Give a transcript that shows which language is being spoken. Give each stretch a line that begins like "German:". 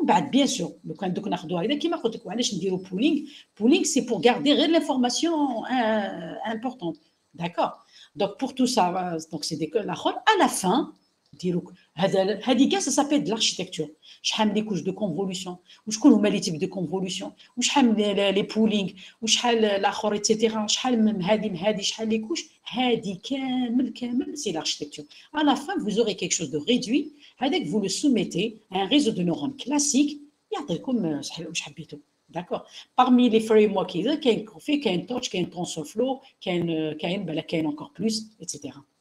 French: Bien sûr, le point de pooling, c'est pour garder l'information importante. D'accord? Donc, pour tout ça, donc c'est à la fin, ça s'appelle de l'architecture.
Arabic: شحال
French: les couches de convolution,
Arabic: وشكون هما
French: les types de convolution,
Arabic: وشحال
French: les pooling,
Arabic: وشحال الاخر
French: etc.
Arabic: شحال من هذه شحال
French: les couches,
Arabic: هذه كامل
French: c'est l'architecture. À la fin, vous aurez quelque chose de réduit, avec vous le soumettez à un réseau de neurones classique,
Arabic: يعطيكم واش حبيتوا.
French: D'accord. Parmi les frameworks, il y a un Torch, il y a un TensorFlow, il y a encore plus, etc.